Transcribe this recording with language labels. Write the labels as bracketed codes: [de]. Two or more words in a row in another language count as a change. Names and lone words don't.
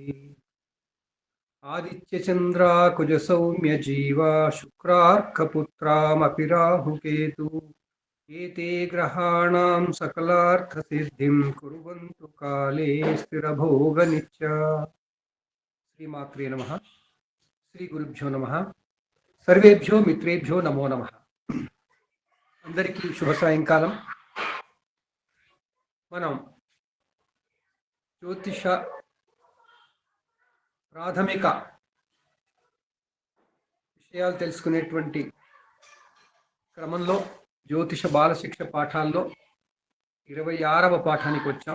[sa] आदित्य चंद्राकुज सौम्य जीवा शुक्रार्कपुत्रामपि राहुकेतु एते ग्रहाणां सकलार्थसिद्धिं कुर्वन्तु काले स्थिरभोगनित्या। श्रीमात्रे नमः। श्री गुरुभ्यो नमः। सर्वेभ्यो मित्रेभ्यो नमो नमः। [te] అందరికీ శుభ సాయంకాలం. మనం జ్యోతిష ప్రాథమిక విషయాలు తెలుసుకునేటువంటి క్రమంలో జ్యోతిష బాలశిక్ష పాఠాల్లో 26వ పాఠానికి వచ్చాం.